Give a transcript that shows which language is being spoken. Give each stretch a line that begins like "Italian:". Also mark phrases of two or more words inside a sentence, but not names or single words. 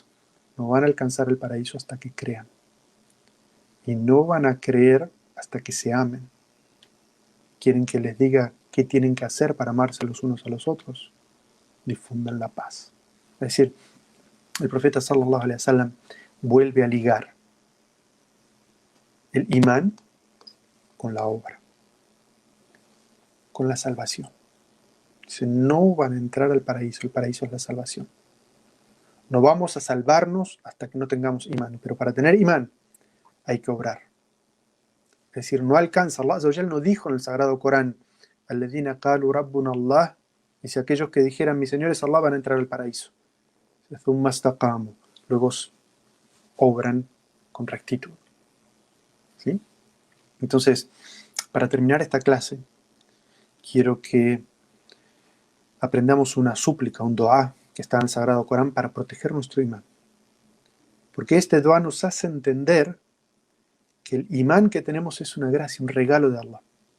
Spanish: No van a alcanzar el paraíso hasta que crean. Y no van a creer hasta que se amen. Quieren que les diga qué tienen que hacer para amarse los unos a los otros. Difundan la paz. Es decir, el profeta
Arabic: صلى الله عليه وسلم
Spanish: vuelve a ligar el imán con la obra, con la salvación. Dice, no van a entrar al paraíso, el paraíso es la salvación. No vamos a salvarnos hasta que no tengamos imán, pero para tener imán hay que obrar. Es decir, no alcanza,
Arabic: الله عز وجل
Spanish: no dijo en el Sagrado Corán,
Arabic: الذين قالوا ربنا الله,
Spanish: dice, aquellos que dijeran, mi Señor es Allah, van a entrar al paraíso.
Arabic: ثم استقاموا,
Spanish: luego obran con rectitud. ¿Sí? Entonces, para terminar esta clase, quiero que aprendamos una súplica, un dua que está en el Sagrado Corán para proteger nuestro imán. Porque este dua nos hace entender que el imán que tenemos es una gracia, un regalo de Allah.